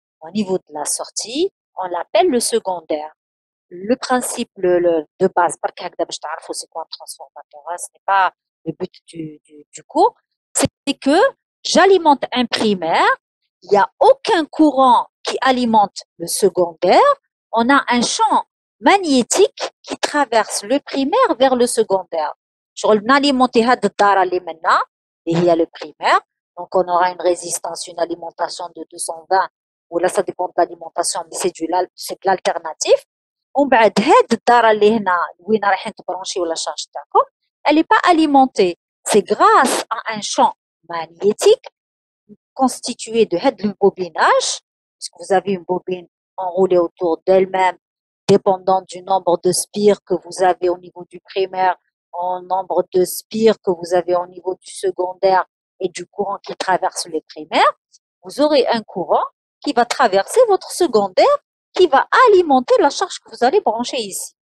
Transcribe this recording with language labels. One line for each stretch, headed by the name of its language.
French: Au niveau de la sortie, on l'appelle le secondaire. Le principe de base, c'est quoi un transformateur, hein, ce n'est pas le but du cours, c'est que j'alimente un primaire, il n'y a aucun courant qui alimente le secondaire, on a un champ magnétique qui traverse le primaire vers le secondaire. Je vais alimenter
Arabic: هاد الدارة اللي منا
French: et il y a le primaire. Donc, on aura une résistance, une alimentation de 220, ou là, ça dépend de l'alimentation, mais c'est de l'alternatif.
Arabic: ومن بعد هاد الدارة اللي هنا وين رايحين تبرونشيو لا شارج تاعكم
French: elle n'est pas alimentée. C'est grâce à un champ magnétique constitué de head le bobinage, puisque vous avez une bobine enroulée autour d'elle-même, dépendant du nombre de spires que vous avez au niveau du primaire, au nombre de spires que vous avez au niveau du secondaire et du courant qui traverse les primaires, vous aurez un courant qui va traverser votre secondaire, qui va alimenter la charge que vous allez brancher ici.